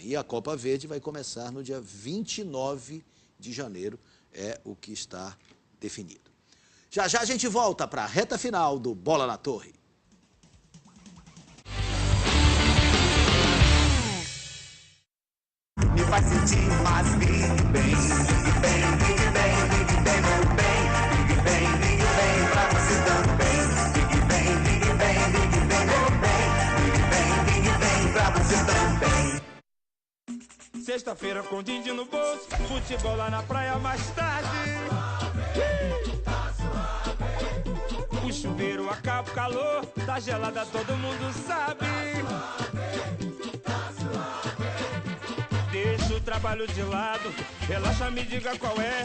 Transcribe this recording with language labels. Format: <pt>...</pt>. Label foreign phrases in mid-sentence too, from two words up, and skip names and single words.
<pt>E a Copa Verde vai começar no dia 29 de janeiro, é o que está definido. Já já a gente volta para a reta final do Bola na Torre. Me faz sentir mais bem, bem, bem, bem, bem, bem, meu bem.</pt> <en>Big bang, big bang,</en> <pt>pra você também.</pt> <en>Big bang, big bang, big bang,</en> <pt>meu bem.</pt> <en>Big bang, big bang,</en> <pt>pra você também. Sexta-feira com din-din no bolso, futebol lá na praia mais tarde. O chuveiro acaba o calor, tá gelada, todo mundo sabe. Deixa o trabalho de lado, relaxa, me diga qual é.</pt>